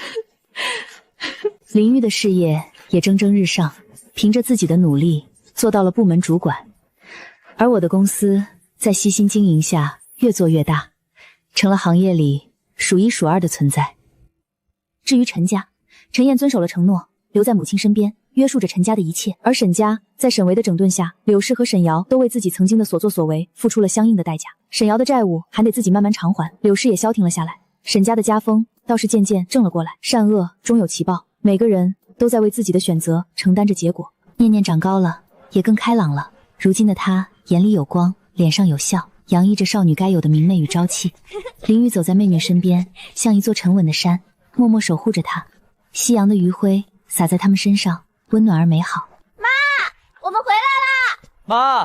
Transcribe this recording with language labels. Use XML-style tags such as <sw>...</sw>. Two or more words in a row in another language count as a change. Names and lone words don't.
<zh>林玉的事業也蒸蒸日上，憑着自己的努力做到了部門主管，而我的公司在悉心經營下越做越大，成了行業裡数一数二的存在。至于陈家，陈燕遵守了承諾，留在母親身邊，約束着陳家的一切。而沈家在沈維的整頓下，柳氏和沈瑤都為自己曾經的所作所為付出了相應的代價。沈瑤的債務還得自己慢慢償還，柳氏也消停了下來。沈家的家風倒是漸漸正了過來，善惡終有其報，每個人都在為自己的選擇承擔着結果。念念長高了，也更開朗了。如今的她眼裡有光，臉上有笑，洋溢着少女該有的明媚與朝氣。林雨走在妹妹身邊，像一座沉穩的山，默默守護着她。夕陽的餘暉灑在他們身上，溫暖而美好。媽，我們回來啦！</zh>